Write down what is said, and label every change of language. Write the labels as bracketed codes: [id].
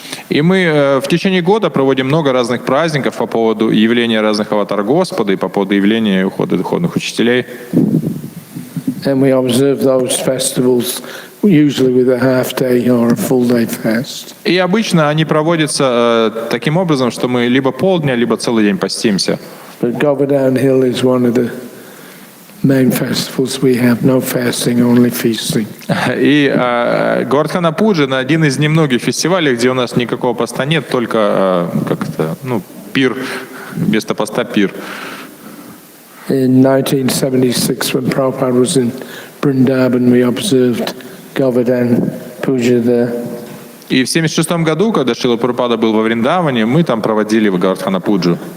[ru] И мы в течение года проводим много разных праздников по поводу явления разных аватар Господа и по поводу явления и ухода духовных учителей. [en] And we observe those festivals usually with a half day or a full day fast. [ru] И обычно они проводятся таким образом, что мы либо полдня, либо целый день постимся. [en] But Govardhan Hill is one of the main festivals we have. No fasting, only feasting. [ru] И Говардхан-Пуджа — один из немногих фестивалей, где у нас никакого поста нет, только пир, вместо поста пир. [en] In 1976, when Prabhupada was in Vrindavan, we observed Govardhan Puja there. [ru] И в 1976 году, когда Шрила Прабхупада был во Вриндаване, мы там проводили Говардхан-Пуджу.